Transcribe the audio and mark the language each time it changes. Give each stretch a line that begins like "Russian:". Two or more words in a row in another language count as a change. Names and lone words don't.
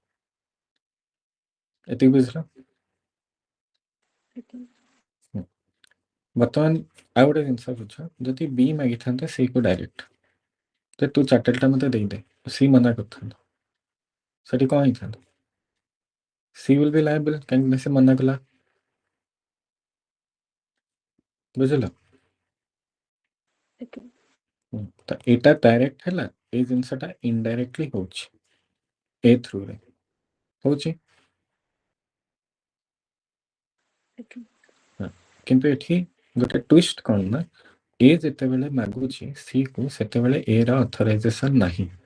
Odia: ଏତିକି ବୁଝିଲ? ବର୍ତ୍ତମାନ ଆଉ ଗୋଟେ ଜିନିଷ ବୁଝ, ଯଦି B ମାଗିଥାନ୍ତା C କୁ ଡାଇରେକ୍ଟ ଯେ ତୁ ଚାଟେଲଟା ମତେ ଦେଇଦେ, C ମନା କରିଥାନ୍ତା, ସେଠି କ'ଣ ହେଇଥାନ୍ତା?
English: C will be liable,
Odia: କାହିଁକି ସେ ମନା କଲା। ବୁଝିଲ? ତ ଏଇଟା ଡାଇରେକ୍ଟ ହେଲା, ଏଇ ଜିନିଷଟା ଇନଡାଇରେକ୍ଟଲି ହଉଛି A ଥ୍ରୁରେ ହଉଛି। କିନ୍ତୁ ଏଠି ଗୋଟେ ଟ୍ୱିଷ୍ଟ କ'ଣ ନା, A ଯେତେବେଳେ ମାଗୁଛି C କୁ ସେତେବେଳେ A ର ଅଥରାଇଜେସନ ନାହିଁ।